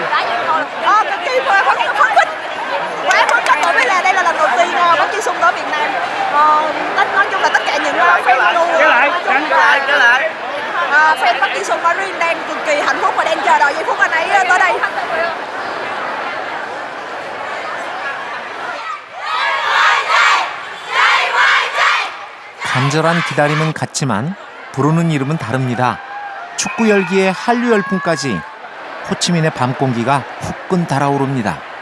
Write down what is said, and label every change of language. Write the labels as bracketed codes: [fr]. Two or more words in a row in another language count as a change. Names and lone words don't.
[vi] Cái phấn khích. Quá phấn khích bởi vì là đây là lần đầu tiên Bắc Kim Sung tới Việt Nam. Nói chung là tất cả những fan luôn. Fan Bắc Kim Sung nói riêng đang cực kỳ hạnh phúc và đang chờ đợi giây phút anh ấy tới đây. [ko] 간절한 기다림은 같지만 부르는 이름은 다릅니다. 축구 열기에 한류 열풍까지 호치민의 밤 공기가 후끈 달아오릅니다.